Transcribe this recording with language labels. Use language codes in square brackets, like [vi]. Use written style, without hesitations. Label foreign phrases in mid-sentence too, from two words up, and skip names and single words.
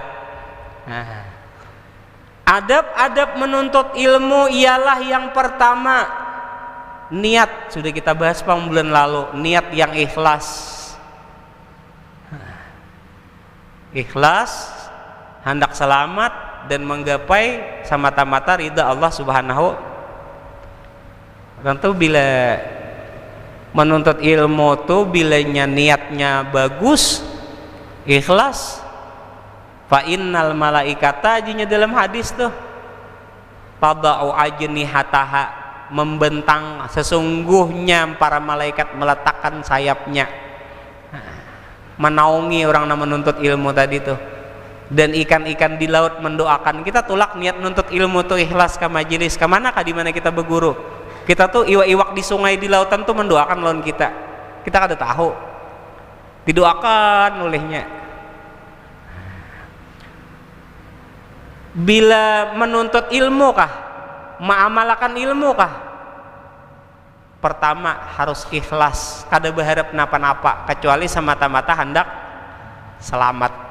[id] Nah, adab-adab menuntut ilmu ialah yang pertama niat. Sudah kita bahas bulan lalu, niat yang ikhlas. Ikhlas, hendak selamat dan menggapai semata-mata ridha Allah Subhanahu. [bjn] Tentu bila menuntut ilmu tuh bilanya niatnya bagus, ikhlas, [ar] فإن الملائكة [bjn] jinya dalam hadis tuh [ar] تضع أجنحتها, [bjn] membentang, sesungguhnya para malaikat meletakkan sayapnya menaungi orang yang menuntut ilmu tadi tuh. [id] Dan ikan-ikan di laut mendoakan kita. [bjn] Tulak niat menuntut ilmu tuh ikhlas ke majelis, ke mana kah, di mana kita berguru. Kita tuh iwak-iwak di sungai, di lautan tuh mendoakan lawan kita. Kita kada tahu didoakan olehnya. Bila menuntut ilmu kah, mengamalkan ilmu kah, pertama harus ikhlas, kada berharap napa-napa kecuali semata-mata hendak selamat.